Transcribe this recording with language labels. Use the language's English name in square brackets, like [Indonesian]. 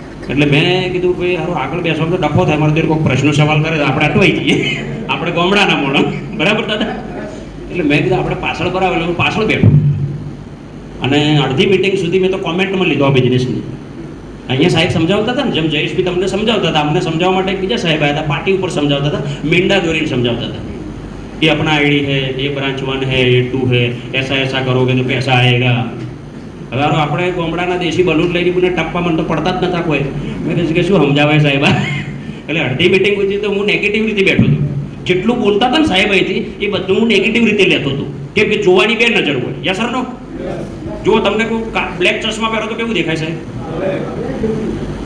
[Gujarati] એટલે મેં કીધું ભાઈ સારું આગળ બેસવાનું તો ડખો થાય, મારે કોઈ પ્રશ્નો સવાલ કરે તો આપણે અટવાઈ જઈએ, આપણે ગામડાના મોણો, બરાબર દાદા? એટલે મેં કીધું આપણે પાછળ બરાબર, એટલે હું પાછળ બેઠો. અને અડધી મિટિંગ સુધી મેં તો કોમેન્ટમાં લીધો આ બિઝનેસની. અહીંયા સાહેબ સમજાવતા હતા ને, જેમ જયેશભાઈ તમને સમજાવતા હતા, અમને સમજાવવા માટે એક બીજા સાહેબ આવ્યા હતા, પાર્ટી ઉપર સમજાવતા હતા, મીંડા દોરીને સમજાવતા હતા. [Hindi] ये अपना आईडी है, ये ब्रांच 1 है, ये 2 है, ऐसा करोगे तो पैसा आएगा. [Gujarati] હવે આપણે ગામડાના દેશી બલૂન લઈને મને ટપ્પા મને તો પડતા જ નતા કોઈ. મેં કીધું કે શું સમજાવે સાહેબ? એટલે અડધી મિટિંગ હતી તો હું નેગેટિવ રીતે બેઠો હતો. જેટલું બોલતા હતા ને સાહેબ અહીંથી એ બધું હું નેગેટિવ રીતે લેતો હતો. કેમ કે જોવાની બે નજર હોય. યસ સર નો? જો તમને કોઈ બ્લેક ચશ્મા પહેરો તો કેવું દેખાય સાહેબ?